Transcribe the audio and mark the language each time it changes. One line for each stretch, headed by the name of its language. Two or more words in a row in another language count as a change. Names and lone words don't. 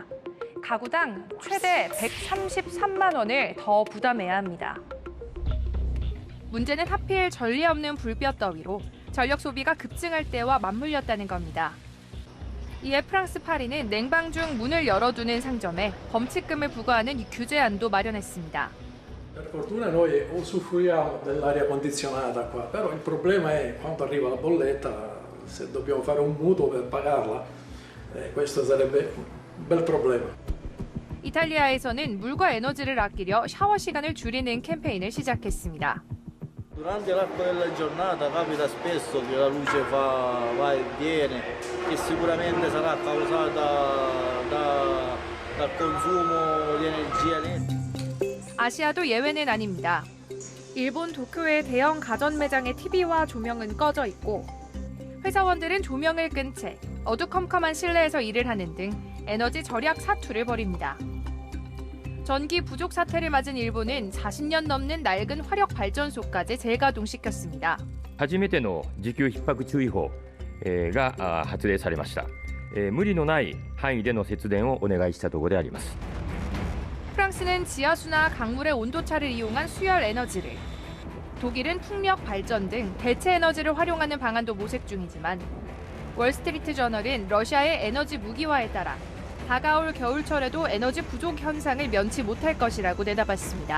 Korean: 가구당 최대 133만 원을 더 부담해야 합니다. 문제는 하필 전례 없는 불볕 더위로 전력 소비가 급증할 때와 맞물렸다는 겁니다. 이에 프랑스 파리는 냉방 중 문을 열어두는 상점에 범칙금을 부과하는 규제안도 마련했습니다.
Italian: Per fortuna noi usufruiamo dell'aria condizionata qua, però il problema è quando arriva la bolletta, se dobbiamo fare un mutuo per pagarla, questo sarebbe un bel problema.
Korean: 이탈리아에서는 물과 에너지를 아끼려 샤워 시간을 줄이는 캠페인을 시작했습니다.
Italian: Durante l'arco della giornata capita spesso che la luce va e viene, che sicuramente sarà causata dal consumo di energia elettrica.
Korean: 아시아도 예외는 아닙니다. 일본 도쿄의 대형 가전 매장의 TV와 조명은 꺼져 있고 회사원들은 조명을 끈 채 어두컴컴한 실내에서 일을 하는 등 에너지 절약 사투를 벌입니다. 전기 부족 사태를 맞은 일본은 40년 넘는 낡은 화력 발전소까지 재가동시켰습니다.
Japanese: 初めての需給逼迫注意報が発令されました。無理のない範囲での節電をお願いしたところであります。
Korean: 프랑스는 지하수나 강물의 온도차를 이용한 수열 에너지를, 독일은 풍력 발전 등 대체 에너지를 활용하는 방안도 모색 중이지만 월스트리트 저널은 러시아의 에너지 무기화에 따라 다가올 겨울철에도 에너지 부족 현상을 면치 못할 것이라고 내다봤습니다.